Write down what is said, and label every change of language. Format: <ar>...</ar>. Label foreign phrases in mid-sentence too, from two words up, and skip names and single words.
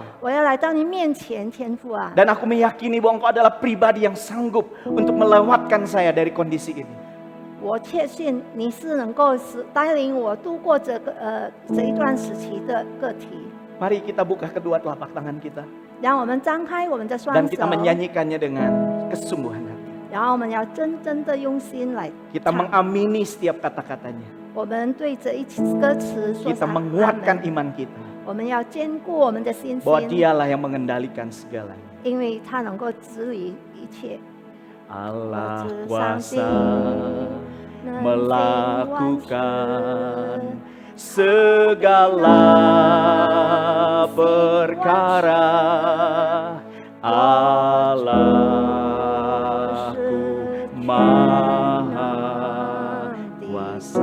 <zh>我要来到你面前，天父啊，</zh> <id>Dan aku meyakini bahwa Engkau adalah pribadi yang sanggup untuk melewatkan saya dari kondisi ini.</id> <zh>我确信你是能够带领我度过这一段时期的个体。</zh> <id>Mari kita buka kedua telapak tangan kita.</id> <zh>让我们张开我们的双</zh> <id>Dan</id> <zh>手，</zh> <id>kita menyanyikannya dengan kesungguhan hati.</id> <zh>然后我们要真正的用心来</zh> <id>Kita</id> <zh>唱。</zh> <id>mengamini setiap kata-katanya.</id> <zh>我们对这一歌词说</zh> <id>Kita</id> <zh>上阿</zh> <id>menguatkan</id> <zh>门。</zh> <id>iman kita.</id> <zh>我们要坚固我们的信</zh> <id>Bahwa</id> <zh>心，</zh> <id>Dialah yang mengendalikan segalanya.</id> <zh>因为他能够治理一切。</zh> <id>Allah Kuasa kuasa</id> <zh>能</zh> <id>melakukan segala perkara. Allahku maha kuasa.</id>